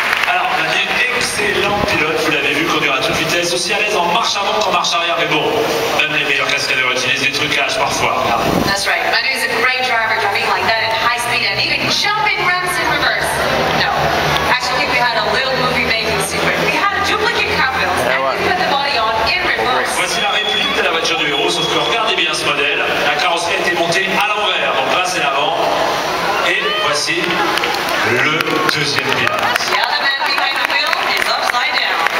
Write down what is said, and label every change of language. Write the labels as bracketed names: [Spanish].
[French] Alors, Manu, excellent pilote, vous l'avez vu, conduire à toute vitesse, aussi à l'aise en marche avant qu'en marche arrière, mais bon, même les meilleurs cascadeurs utilisent des trucages parfois. [English] That's right. Manu is a great driver, driving like that at high speed and even jumping ramps in reverse. No. Actually, we had a little movie making secret. We had a duplicate car built and we put the body on in reverse. [French] Voici la réplique de la voiture du héros, sauf que regardez bien ce modèle. La carrosserie a été montée à l'envers, donc là c'est l'avant. Et voici le deuxième pilote. [English] The other man behind the wheel is upside down.